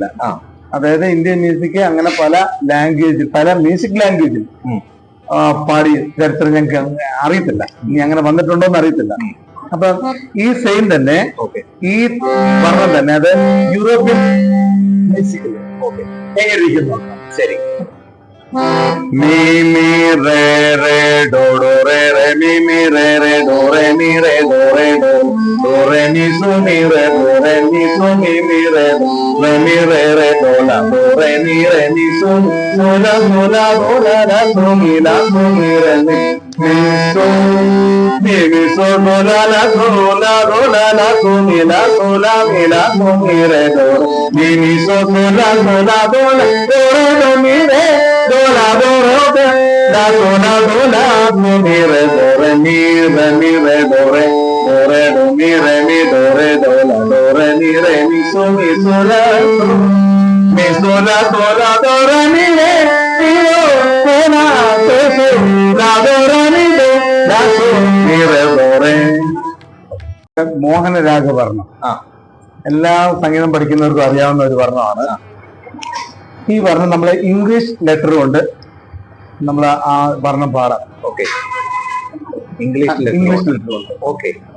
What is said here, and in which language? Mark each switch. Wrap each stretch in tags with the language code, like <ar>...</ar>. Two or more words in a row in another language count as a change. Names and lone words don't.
<ml>അതായത്</ml> <en>Indian music</en> <ml>അങ്ങനെ പല ലാംഗ്വേജിൽ, പല</ml> <en>music language</en> <ml>പാടി ചരിത്രം ഞങ്ങൾക്ക് അറിയത്തില്ല. ഇനി അങ്ങനെ വന്നിട്ടുണ്ടോ എന്ന് അറിയത്തില്ല. അപ്പൊ ഈ സെയിം തന്നെ ഈ വർണ്ണം തന്നെ അത്</ml> <en>European music</en> <ml>എങ്ങനെ ഇരിക്കുന്നു. ശരി. Mi mi re re do do re re mi mi re re do re mi re do re do do re mi su mi re do re mi su mi mi re mi re re do la do re mi su la do la do la la su mi re mi su mi su do la la do la do la la su mi la su mi re do mi su do la do la do re do mi re do la do re la do la mi re do re mi re do re do mi do re do la do re mi su la mi su la do re mi re mi do la do su la do re mi do la su mi re do re. മോഹനരാഗവർണ്ണം എല്ലാ സംഗീതം പഠിക്കുന്നവർക്കും അറിയാവുന്ന ഒരു വർണ്ണമാണ്. ഈ വർണ്ണം നമ്മളെ</ml> <en>English letter</en> <ml>കൊണ്ട് നമ്മൾ ആ വർണ്ണം പാടാം.</ml> <en>English letter</en> <ml>കൊണ്ട്.</ml>